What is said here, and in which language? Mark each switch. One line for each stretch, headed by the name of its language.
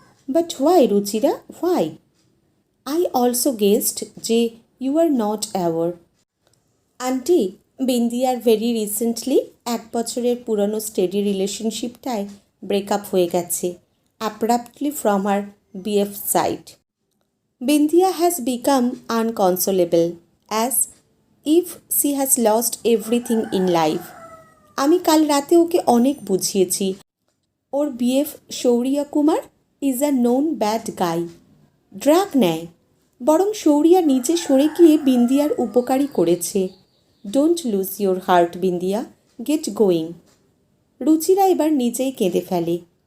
English: But why Ruchira, why? I also guessed যে you are not aware.
Bangla: Aunty, বিন্দিয়ার
English: very recently
Bangla: 1 বছরের পুরনো steady রিলেশনশিপটায় breakup হয়ে গেছে,
English: Abruptly from her BF side. Bindia has become unconsolable, as if she has lost everything in life.
Bangla: আমি কাল রাতে ওকে অনেক বুঝিয়েছি।
English: ওর BF Shaurya Kumar is a known bad guy.
Bangla: Drug নেয়, বরং শৌরিয়া নিজে সরে গিয়ে বিন্দিয়ার উপকারী করেছে।
English: Don't lose your heart Bindia, get going. Ruchira
Bangla: এবার নিজেই কেঁদে ফেলে।